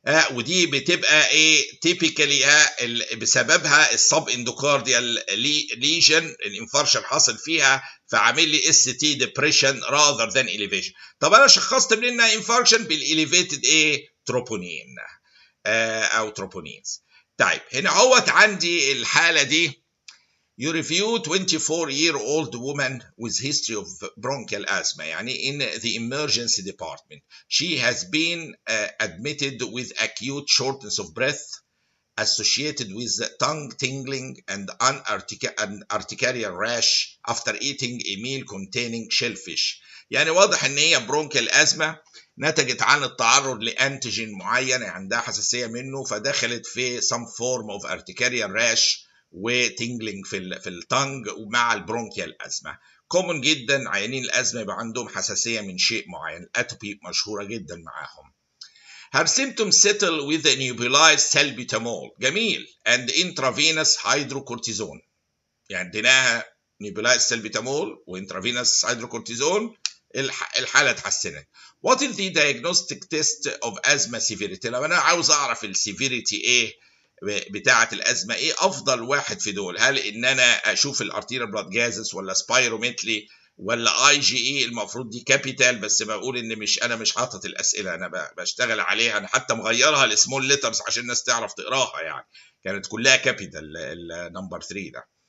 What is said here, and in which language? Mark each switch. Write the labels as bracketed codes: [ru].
[ar] ودي بتبقى ايه تيبيكالي بسببها السب اندوكارديال ليجن الانفاركشن حاصل فيها فعامل لي اس تي ديبريشن راذر ذان اليفيشن. طب انا شخصت منها انفاركشن بالاليفيتد ايه تروبونين او تروبونينز. طيب هنا اهوت عندي الحاله دي. [en] You review 24-year-old woman with history of bronchial asthma يعني in the emergency department. She has been admitted with acute shortness of breath associated with tongue tingling and urticarial rash after eating a meal containing shellfish. [ar] يعني واضح ان هي برونكيال ازمه نتجت عن التعرض لانتيجين معين عندها حساسيه منه، فدخلت في [en] some form of urticarial rash [ar] وتنجلينج في التانج ومع البرونكيال ازمه. كومن جدا عيانين الازمه يبقى عندهم حساسيه من شيء معين، الاتوبي مشهوره جدا معاهم. [en] Her symptoms settle with the nebulized salbutamol. جميل. And intravenous hydrocortisone. [ar] يعني اديناها nebulized salbutamol وintravenous hydrocortisone الحالة اتحسنت. [en] What is the diagnostic test of asthma severity؟ [ar] لو أنا عاوز أعرف السيفيريتي إيه بتاعة الأزمة، إيه أفضل واحد في دول؟ هل إن أنا أشوف الأرتيريال بلاد جازس ولا سبايرومتري ولا اي جي اي؟ المفروض دي كابيتال، بس بقول ان انا مش حاطط الاسئله، انا بشتغل عليها، انا حتى مغيرها لسمول ليترز عشان الناس تعرف تقراها، يعني كانت كلها كابيتال النمبر 3 ده.